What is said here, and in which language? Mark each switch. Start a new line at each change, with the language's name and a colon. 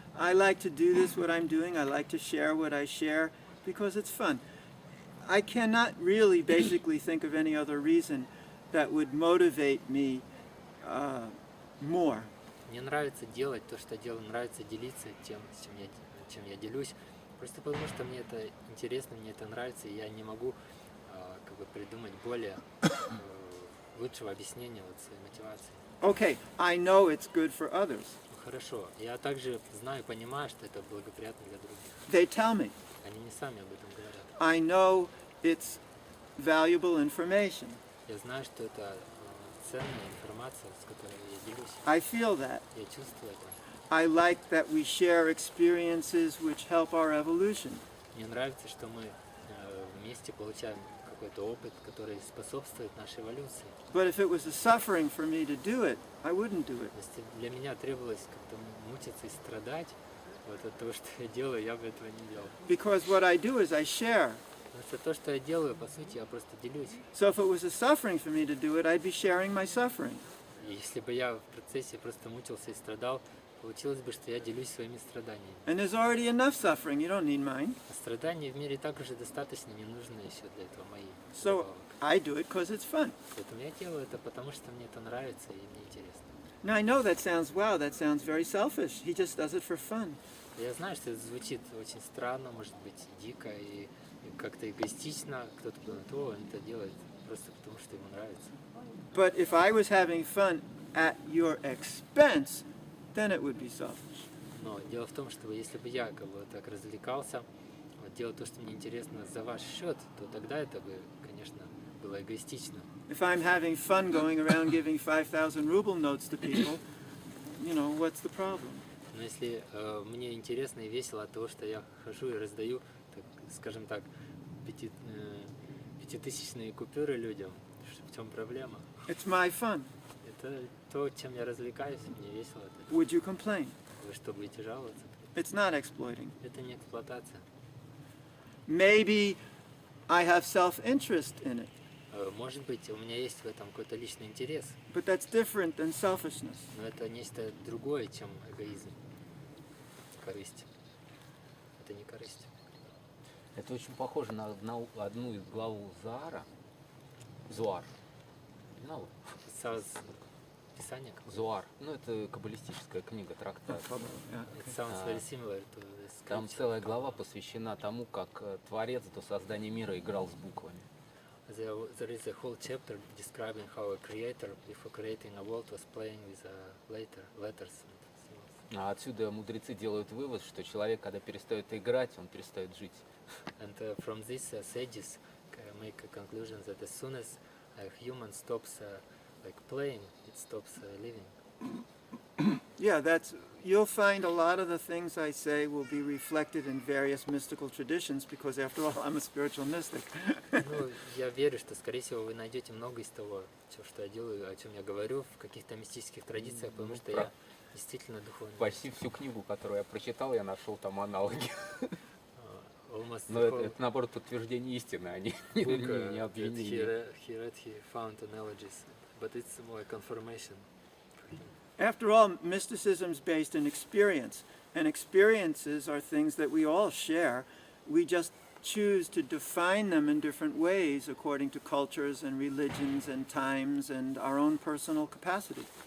English: I like to do this, what I'm doing. I like to share what I share because it's fun. I cannot really basically think of any other reason that would motivate me more.
Russian: Мне нравится делать то, что я делаю, нравится делиться тем, чем я делюсь, просто потому что мне это интересно, мне это нравится, и я не могу как бы придумать более лучшего объяснения вот своей мотивации.
English: Okay, I know it's good for others.
Russian: Хорошо, я также знаю и понимаю, что это благоприятно для других.
English: They tell me.
Russian: Они не сами об этом говорят.
English: I know it's valuable information.
Russian: Я знаю, что это ценная информация, с которой я делюсь.
English: I feel that.
Russian: Я чувствую это.
English: I like that we share experiences which help our evolution.
Russian: Мне нравится, что мы вместе получаем какой-то опыт, который способствует нашей эволюции.
English: But if it was a suffering for me to do it, I wouldn't do it.
Russian: Если для меня требовалось как-то мучиться и страдать вот от того, что я делаю, я бы этого не делал.
English: Because what I do is I share.
Russian: Потому что то, что я делаю, по сути, я просто делюсь.
English: So if it was a suffering for me to do it, I'd be sharing my suffering.
Russian: И если бы я в процессе просто мучился и страдал, получилось бы, что я делюсь своими страданиями.
English: And there's already enough suffering, you don't need mine.
Russian: А страданий в мире так уже достаточно, не нужно еще для этого мои.
English: So I do it because it's fun.
Russian: Поэтому я делаю это, потому что мне это нравится и мне интересно.
English: Now I know that sounds very selfish. He just does it for fun.
Russian: Я знаю, что это звучит очень странно, может быть, дико и как-то эгоистично. Кто-то думает, он это делает просто потому, что ему нравится.
English: But if I was having fun at your expense, then it would be selfish.
Russian: Но дело в том, что если бы я как бы так развлекался, вот, делал то, что мне интересно за ваш счет, то тогда это бы, конечно, было эгоистично.
English: If I'm having fun going around giving 5,000 ruble notes to people, you know, what's the problem?
Russian: Но если мне интересно и весело от того, что я хожу и раздаю, так, скажем так, пятитысячные купюры людям, в чем проблема?
English: It's my fun.
Russian: Это то, чем я развлекаюсь, мне весело от этого.
English: Would you complain?
Russian: Вы что, будете жаловаться?
English: It's not exploiting.
Russian: Это не эксплуатация.
English: Maybe I have self-interest in it,
Russian: Может быть, у меня есть в этом какой-то личный интерес,
English: but that's different than selfishness.
Russian: но это нечто другое, чем эгоизм. Корысть. Это не корысть. Это очень похоже на одну из главу Заара. Зуар. Ну, Писание? Зуар. Ну, это каббалистическая книга, трактат.
English: It sounds very similar to the
Russian: Там
English: scripture.
Russian: целая глава посвящена тому, как Творец до создания мира играл с буквами.
English: There is a whole chapter describing how a creator, before creating a world, was playing with letters and symbols.
Russian: А отсюда мудрецы делают вывод, что человек, когда перестает играть, он перестает жить.
English: And from this, sages make a conclusion that as soon as a human stops like playing, it stops living. Yeah, you'll find a lot of the things I say will be reflected in various mystical traditions because, after all, I'm a spiritual mystic.
Russian: Ну, я верю, что, скорее всего, вы найдете много из того, что я делаю, о чем я говорю, в каких-то мистических традициях, потому что я действительно духовный. Почти всю книгу, которую я прочитал, я нашел там аналоги.
English: Almost
Russian: Но
English: the whole
Russian: это наоборот подтверждение истины, а не
English: book,
Russian: не
English: that
Russian: обвинение.
English: he found analogies, but it's more confirmation. After all, mysticism is based in experience, and experiences are things that we all share. We just choose to define them in different ways according to cultures and religions and times and our own personal capacity.